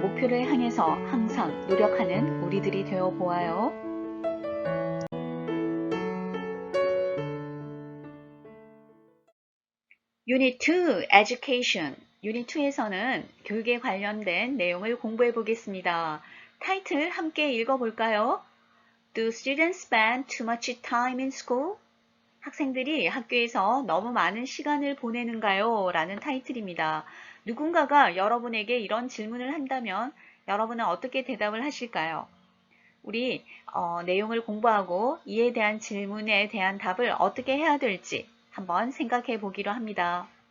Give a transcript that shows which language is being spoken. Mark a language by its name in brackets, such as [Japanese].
[Korean] 목표를 향해서 항상 노력하는 우리들이 되어 보아요. [English] Unit 2 Education. [Korean] Unit 2에서는 교육에 관련된 내용을 공부해 보겠습니다. 타이틀 함께 읽어볼까요? [English] Do students spend too much time in school? [Korean] 학생들이 학교에서 너무 많은 시간을 보내는가요? 라는 타이틀입니다. 누군가가 여러분에게 이런 질문을 한다면 여러분은 어떻게 대답을 하실까요? 우리 내용을 공부하고 이에 대한 질문에 대한 답을 어떻게 해야 될지 한번 생각해 보기로 합니다.